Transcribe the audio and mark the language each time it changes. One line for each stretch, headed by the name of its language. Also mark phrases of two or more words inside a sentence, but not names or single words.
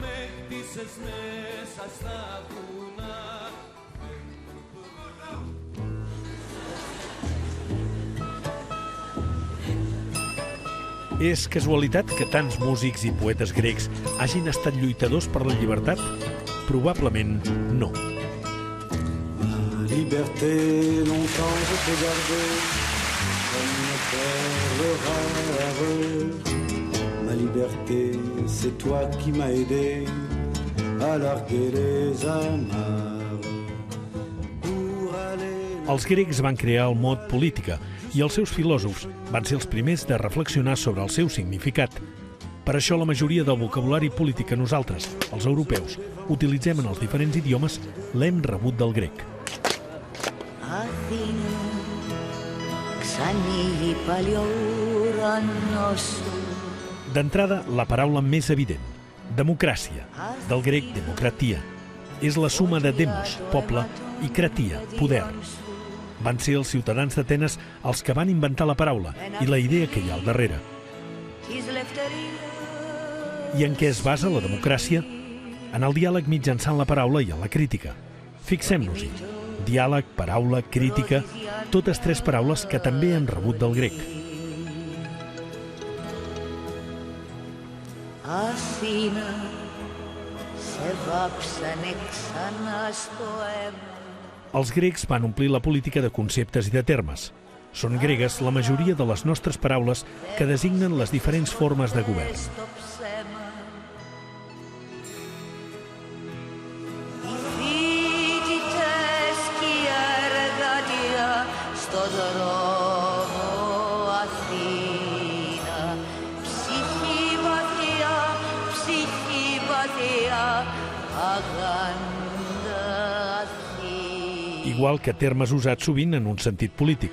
Catalan: És casualitat que tants músics i poetes grecs hagin estat lluitadors per la llibertat? Probablement no.
French: Liberté, longtemps je t'ai gardé comme une perle rare. Ma liberté, c'est toi qui m'as aidé à larguer les amarres.
Catalan: Els grecs van crear el mot política i els seus filòsofs van ser els primers de reflexionar sobre el seu significat. Per això la majoria del vocabulari polític que nosaltres, els europeus, utilitzem en els diferents idiomes l'hem rebut del grec.
Greek: Αθήνα, ξανοίγει πάλι ο ουρανός σου.
Catalan: D'entrada, la paraula més evident, democràcia, del grec demokratia. És la suma de demos, poble, i kratia, poder. Van ser els ciutadans d'Atenes els que van inventar la paraula i la idea que hi ha al darrere. I en què es basa la democràcia? En el diàleg mitjançant la paraula i en la crítica. Fixem-nos-hi. Diàleg, paraula, crítica, totes tres paraules que també han rebut del grec.
Greek: Αθήνα, σε βάψανε ξανά στο αίμα.
Catalan: Els grecs van omplir la política de conceptes i de termes. Són gregues la majoria de les nostres paraules que designen les diferents formes de govern.
Greek: Στο δρόμο Αθήνα, ψυχή βαθιά, αγάντα Αθήνα.
Catalan: Igual que termes usats sovint en un sentit polític.